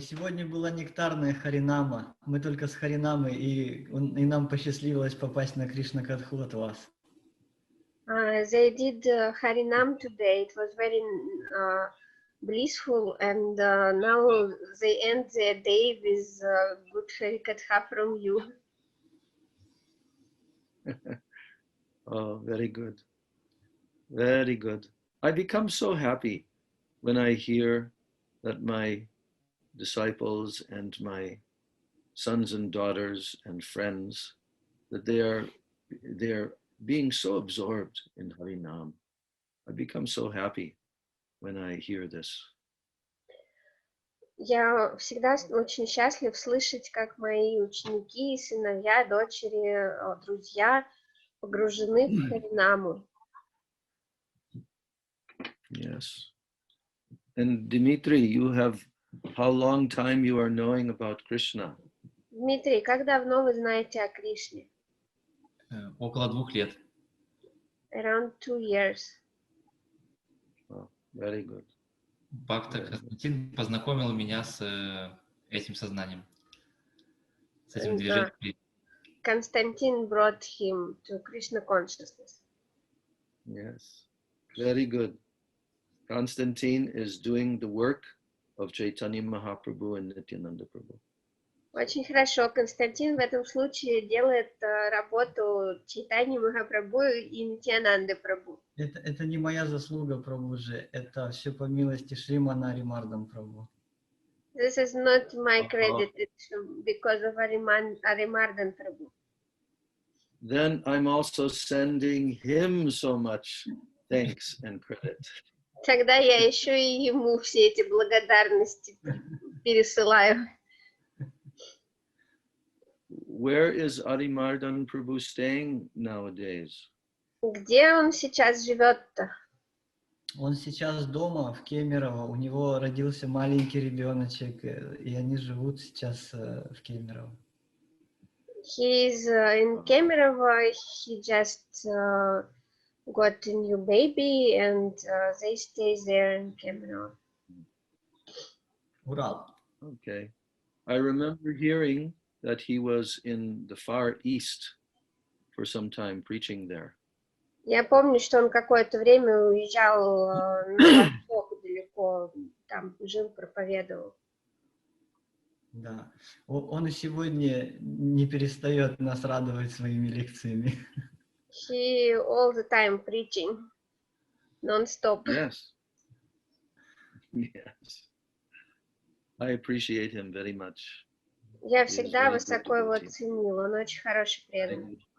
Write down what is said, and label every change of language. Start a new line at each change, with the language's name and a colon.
Russian: Сегодня была нектарная Харинама. Мы только с Харинамой, и нам посчастливилось попасть на Кришна Катху от вас.
English: They did Harinam today. It was very blissful, and now they end their day with good Harikatha from you. Oh, very good. Very good. I become so happy when I hear that my disciples and my sons and daughters and friends, that they're being so absorbed in Harinam. I become so happy when I hear this.
Russian: Я всегда очень счастлив слышать, как мои ученики, сыновья, дочери, друзья погружены в Харинаму.
English: Yes. And Dimitri, you have, how long time you are knowing about Krishna?
Russian: Дмитрий, как давно вы знаете о Кришне? Около 2 лет.
English: Around 2 years. Oh, very good.
Russian: Бхакта Константин познакомил меня с этим сознанием, с этим движением.
English: Константин brought him to Krishna consciousness. Yes, very good. Constantine is doing the work of Chaitanya Mahaprabhu and Nityananda Prabhu.
Russian: Очень хорошо. Константин в этом случае делает работу Чайтаньи Махапрабху и Нитьянанды Прабху. Это не моя заслуга, Прабху же. Это все по милости Шримана Аримардам Прабху.
English: This is not my credit, it's because of Arimardan Prabhu. Then I'm also sending him so much thanks and credit.
Russian: Тогда я еще и ему все эти благодарности пересылаю.
English: Where is Arimardan Prabhu staying nowadays?
Russian: Где он сейчас живет-то? Он сейчас дома, в Кемерово. У него родился маленький ребеночек, и они живут сейчас в Кемерово.
English: He is in Kemerovo. He just got a new baby, and they stay there in Kemerovo.
Russian: Урал.
English: Okay. I remember hearing that he was in the Far East for some time preaching there.
Russian: Я помню, что он какое-то время уезжал на восток далеко, там жил, проповедовал. Да. Он и сегодня не перестает нас радовать своими лекциями.
English: He all the time preaching, non-stop. Yes. Yes. I appreciate him very much.
Russian: Я всегда высоко его ценил, он очень хороший преданный.